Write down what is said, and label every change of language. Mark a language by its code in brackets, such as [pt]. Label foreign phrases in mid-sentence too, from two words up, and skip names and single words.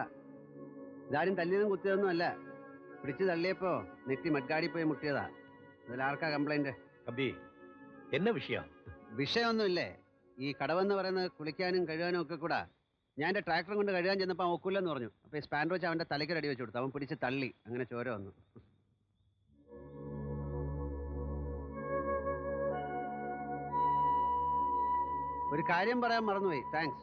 [ml] ഇതാരും തല്ലിയതും കുത്തിയതൊന്നും അല്ല. പിടിച്ചു തള്ളിയപ്പോ നെറ്റി മഡ്ഗാടി പോയി മുട്ടിയതാ. അതിലാർക്കാ കംപ്ലൈന്റ്? [ta] கம்பி, என்ன விஷயம்? [ml] വിഷയമൊന്നുമില്ലേ. ഈ കടവെന്ന് പറയുന്നത് കുളിക്കാനും കഴുകാനും ഒക്കെ കൂടാ. ഞാൻ എൻ്റെ ട്രാക്ടറും കൊണ്ട് കഴുകാൻ ചെന്നപ്പോൾ അവൻ ഒക്കില്ലെന്ന് പറഞ്ഞു. അപ്പോൾ ഈ സ്പാൻഡർ വെച്ച് അവൻ്റെ തലയ്ക്ക് അടി വെച്ച് കൊടുത്തു. അവൻ പിടിച്ച് തള്ളി, അങ്ങനെ ചോര വന്നു. ഒരു കാര്യം പറയാൻ മറന്നുപോയി. താങ്ക്സ്.